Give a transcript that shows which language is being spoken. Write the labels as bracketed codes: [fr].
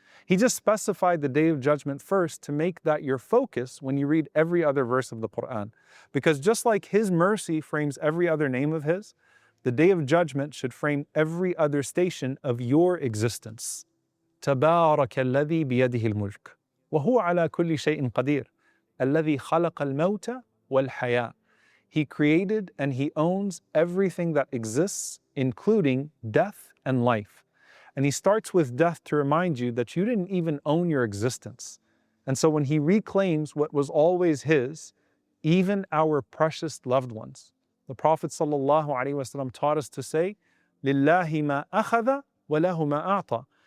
[en] He just specified the day of judgment first to make that your focus when you read every other verse of the Quran. Because just like his mercy frames every other name of his, the day of judgment should frame every other station of your existence. [ar] تَبَارَكَ الَّذِي بِيَدِهِ الْمُلْكُ. وهو على كل شيء قدير الذي خلق الموت والحياة. [en] He created and He owns everything that exists, including death and life. And He starts with death to remind you that you didn't even own your existence. And so when He reclaims what was always His, even our precious loved ones, the Prophet ﷺ taught us to say, [ar] لِلَّهِ مَا أَخَذَ وَلَهُ مَا أَعْطَى.